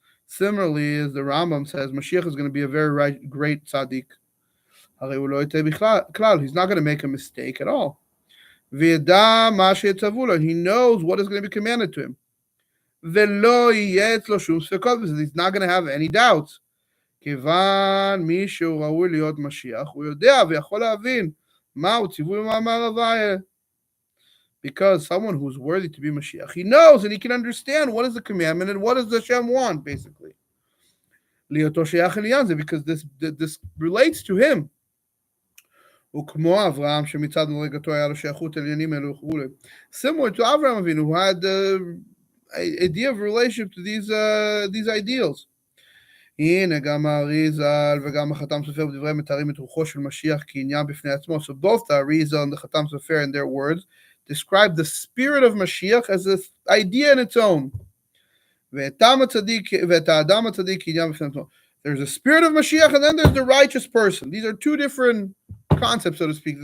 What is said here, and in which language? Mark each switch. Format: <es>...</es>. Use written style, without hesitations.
<en>Similarly, as the Rambam says, Mashiach is going to be a very great tzaddik.</en> <he>הרי הוא לא יטעה בכלל.</he> <en>He's not going to make a mistake at all.</en> <he>וידע מה שיצוו לו.</he> <en>He knows what is going to be commanded to him.</en> <he>ולא יהיה אצלו שום ספקות בזה.</he> <en>He's not going to have any doubts.</en> <he>כיוון מי שהוא ראוי להיות משיח, הוא יודע ויכול להבין מהו ציווי מאמר הוויה.</he> <en>Because someone who's worthy to be Mashiach, he knows and he can understand what is the commandment and what does Hashem want, basically.</en> <he>Liyato sheyach elyan,</he> <en>because this relates to him.</en> <he>וכמו אברהם שמצד מדרגתו היה לו שייכות עניינים אלו וכו'.</he> <en>Similar to Avraham Avinu, who had the idea of relationship to these ideals.</en> <he>הנה גם האריזל וגם החתם סופר בדברי מתארים את רוחו של משיח כעניין בפני עצמו.</he> <en>So both the Arizal and the Chatam Sofer in their words describe the spirit of Mashiach as an idea in its own. There's a spirit of Mashiach and then there's the righteous person. These are two different concepts, so to speak.</en>